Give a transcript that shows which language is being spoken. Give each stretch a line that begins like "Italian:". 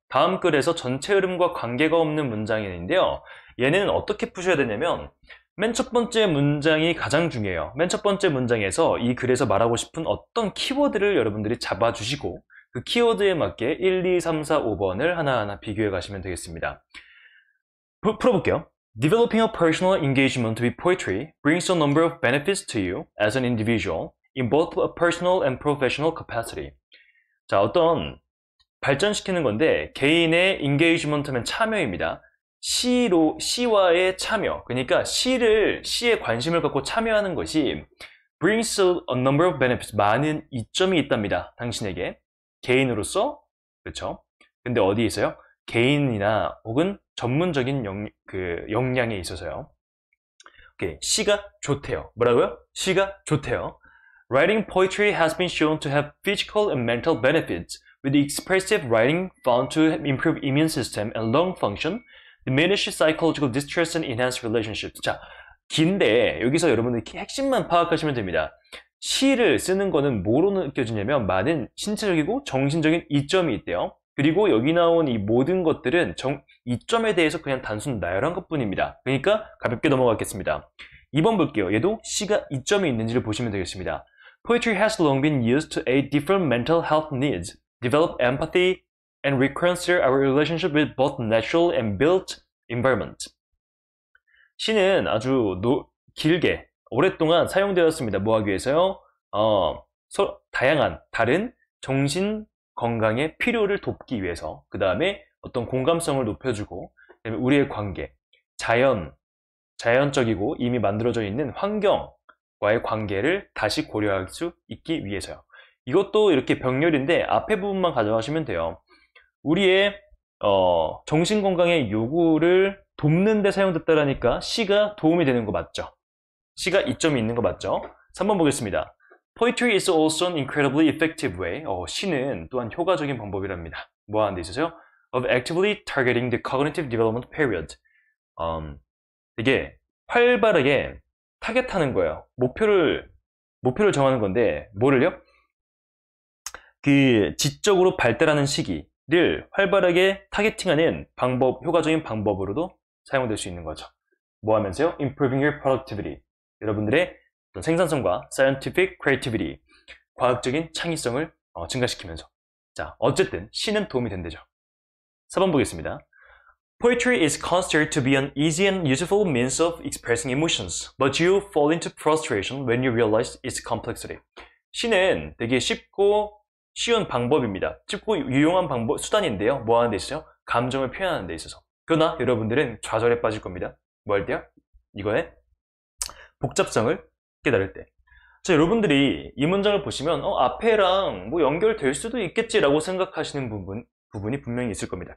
Korean: 다음 글에서 전체 흐름과 관계가 없는 문장인데요. 얘는 어떻게 푸셔야 되냐면, 맨 첫 번째 문장이 가장 중요해요. 맨 첫 번째 문장에서 이 글에서 말하고 싶은 어떤 키워드를 여러분들이 잡아주시고, 그 키워드에 맞게 1, 2, 3, 4, 5번을 하나하나 비교해 가시면 되겠습니다. 풀어볼게요.
English: Developing a personal engagement with poetry brings a number of benefits to you as an individual in both a personal and professional capacity.
Korean: 자, 어떤 발전시키는 건데 개인의 engagement면 참여입니다. 시와의 참여, 그러니까 시에 관심을 갖고 참여하는 것이
English: brings a number of benefits,
Korean: 많은 이점이 있답니다. 당신에게 개인으로서, 그렇죠? 근데 어디에 있어요? 개인이나 혹은 전문적인 역량에 있어서요. 오케이, 시가 좋대요. 뭐라고요? 시가 좋대요.
English: Writing poetry has been shown to have physical and mental benefits, with expressive writing found to improve immune system and lung function, diminish psychological distress and enhance relationships.
Korean: 자, 긴데 여기서 여러분들 핵심만 파악하시면 됩니다. 시를 쓰는 거는 뭐로 느껴지냐면 많은 신체적이고 정신적인 이점이 있대요. 그리고 여기 나온 이 모든 것들은 이점에 대해서 그냥 단순 나열한 것뿐입니다. 그러니까 가볍게 넘어가겠습니다. 2번 볼게요. 얘도 시가 이점이 있는지를 보시면 되겠습니다.
English: Poetry has long been used to aid different mental health needs, develop empathy, and reconcile our relationship with both natural and built environment.
Korean: 시는 아주 길게 오랫동안 사용되었습니다. 뭐 하기 위해서요? 다양한 다른 정신 건강의 필요를 돕기 위해서, 그 다음에 어떤 공감성을 높여주고, 그다음에 우리의 관계, 자연적이고 이미 만들어져 있는 환경과의 관계를 다시 고려할 수 있기 위해서요. 이것도 이렇게 병렬인데 앞에 부분만 가져가시면 돼요. 우리의 정신건강의 요구를 돕는 데 사용됐다라니까 시가 도움이 되는 거 맞죠? 시가 이점이 있는 거 맞죠? 3번 보겠습니다.
English: Poetry is also an incredibly effective way.
Korean: 시는 또한 효과적인 방법이랍니다. 뭐 하는 데 있어서요?
English: Of actively targeting the cognitive development period.
Korean: 되게 활발하게 타겟하는 거예요. 목표를 정하는 건데, 뭐를요? 그 지적으로 발달하는 시기를 활발하게 타겟팅하는 효과적인 방법으로도 사용될 수 있는 거죠. 뭐 하면서요?
English: Improving your productivity.
Korean: 여러분들의 생산성과
English: scientific creativity,
Korean: 과학적인 창의성을 증가시키면서. 자, 어쨌든 시는 도움이 된대죠. 4번 보겠습니다.
English: Poetry is considered to be an easy and useful means of expressing emotions, but you fall into frustration when you realize its complexity.
Korean: 시는 되게 쉽고 쉬운 방법입니다. 쉽고 유용한 수단인데요. 뭐 하는 데 있어요? 감정을 표현하는 데 있어서. 그러나 여러분들은 좌절에 빠질 겁니다. 뭐 할 때요? 이거의 복잡성을 깨달을 때. 자, 여러분들이 이 문장을 보시면 앞에랑 뭐 연결될 수도 있겠지라고 생각하시는 부분이 분명히 있을 겁니다.